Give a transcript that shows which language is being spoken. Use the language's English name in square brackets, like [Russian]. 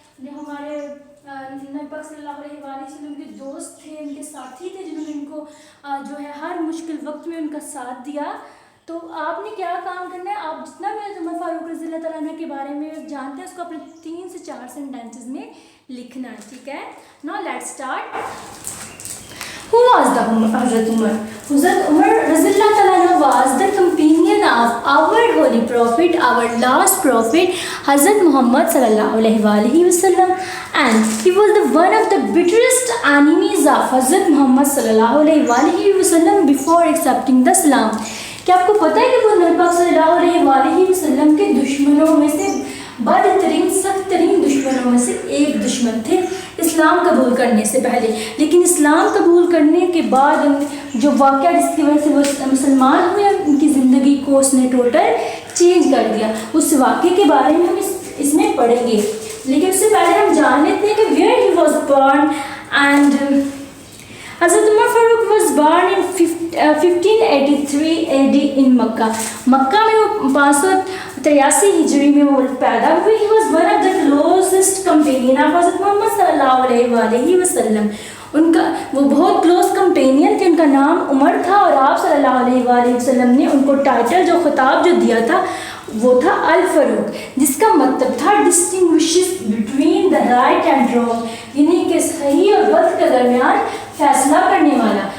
[Hindi] जो हमारे नबी पाक सल्लल्लाहु अलैहि वसल्लम के दोस्त थे, उनके साथी थे, जिन्होंने उनको जो है हर मुश्किल वक्त में उनका साथ दिया. तो आपने क्या काम करना है, आप जितना भी उमर फारूक रज़ियल्लाहु ताला अन्हु के बारे में जानते हैं उसको अपने 3 से 4 सेंटेंसेस में लिखना है. ठीक है. [English] Now let's start. Who was the Hazrat Umar? Hazrat Umar Radhiyallahu Ta'ala Anhu was the companion of our holy prophet, our last prophet, Hazrat Muhammad sallallahu alaihi wasallam, and he was the one of the bitterest enemies of Hazrat Muhammad sallallahu alaihi wasallam before accepting the Islam. [Hindi] क्या आपको पता है कि वो नबी पाक सल्लल्लाहु अलैहि वसल्लम के दुश्मनों में से बदतरीन सख्त तरीन दुश्मनों में से एक दुश्मन थे इस्लाम कबूल करने से पहले. लेकिन इस्लाम कबूल करने के बाद जो वाक़या जिसकी वजह से वो मुसलमान हुए, उनकी ज़िंदगी को उसने टोटल चेंज कर दिया. उस वाक़े के बारे में हम इसमें पढ़ेंगे. लेकिन उससे पहले हम जान लेते हैं कि [English] Where he was born. And Hazrat Umar Farooq was born in 1583 AD in Makkah. [Hindi] मक्का में वो 583 हिजरी में वो पैदा हुए. [English] He was one of the closest companion of Hazrat Muhammad sallallahu alaihi wasallam. [Hindi] उनका वो बहुत [English] close companion [Hindi] थे. उनका नाम उमर था और आप सल्लल्लाहु अलैहि वसल्लम ने उनको टाइटल जो खिताब जो दिया था वो था अल फ़ारूक, जिसका मतलब था [English] distinguishes between the right and wrong, [Hindi] यानी कि सही और गलत के दरमियान फैसला करने वाला.